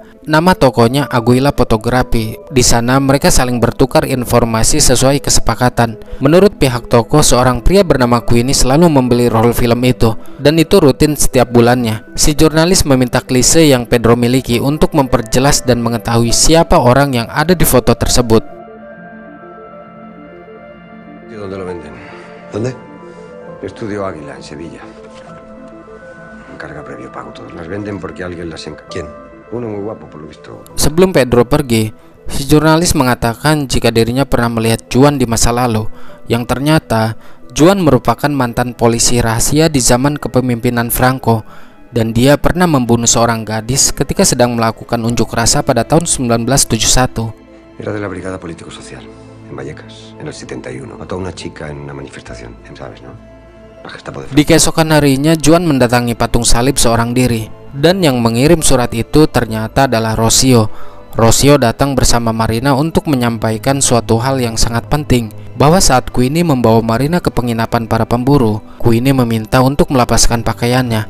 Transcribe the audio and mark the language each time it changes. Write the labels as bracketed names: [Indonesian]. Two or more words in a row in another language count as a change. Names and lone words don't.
[Indonesian] Nama tokonya Aguila Fotografi. Di sana mereka saling bertukar informasi sesuai kesepakatan. Menurut pihak toko, seorang pria bernama Queenie selalu membeli roll film itu, dan itu rutin setiap bulannya. Si jurnalis meminta klise yang Pedro miliki untuk memperjelas dan mengetahui siapa orang yang ada di foto tersebut. [Spanish] ¿Dónde lo venden? ¿Dónde? Estudio Águila, en Sevilla. Encarga previo pago todos. Las venden porque alguien las encarga. ¿Quién? Uno muy guapo, por lo visto. [Indonesian] Sebelum Pedro pergi, si jurnalis mengatakan jika dirinya pernah melihat Juan di masa lalu, yang ternyata Juan merupakan mantan polisi rahasia di zaman kepemimpinan Franco, dan dia pernah membunuh seorang gadis ketika sedang melakukan unjuk rasa pada tahun 1971. [Spanish] Era de la Brigada Político-Social, en Vallecas, en el 71. Mató a una chica en una manifestación, ¿sabes, no? La Gestapo de Franco. [Indonesian] Di keesokan harinya, Juan mendatangi patung salib seorang diri, dan yang mengirim surat itu ternyata adalah Rocio. Rocio datang bersama Marina untuk menyampaikan suatu hal yang sangat penting, bahwa saat Queenie membawa Marina ke penginapan para pemburu, Queenie meminta untuk melepaskan pakaiannya.